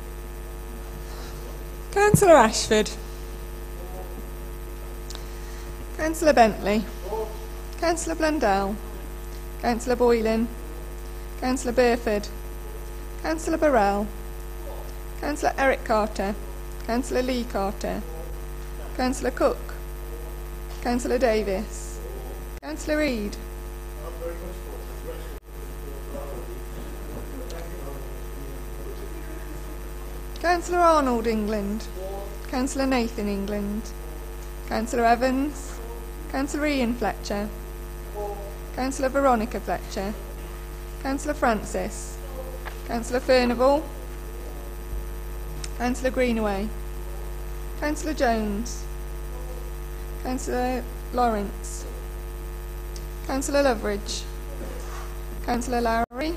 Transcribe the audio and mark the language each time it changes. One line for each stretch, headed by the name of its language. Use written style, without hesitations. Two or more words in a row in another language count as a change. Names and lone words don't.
English: Councillor Ashford. Councillor Bentley. Councillor Blundell. Councillor Boylan. Councillor Burford. Councillor Burrell. Councillor Eric Carter. Councillor Lee Carter. Councillor Cook. Councillor Davis. Councillor Reid. Councillor Arnold England. Councillor Nathan England. Councillor Evans. Councillor Ian Fletcher. Councillor Veronica Fletcher. Councillor Francis. Councillor Furnival. Councillor Greenaway. Councillor Jones. Councillor Lawrence. Councillor Loveridge. Councillor Lowry.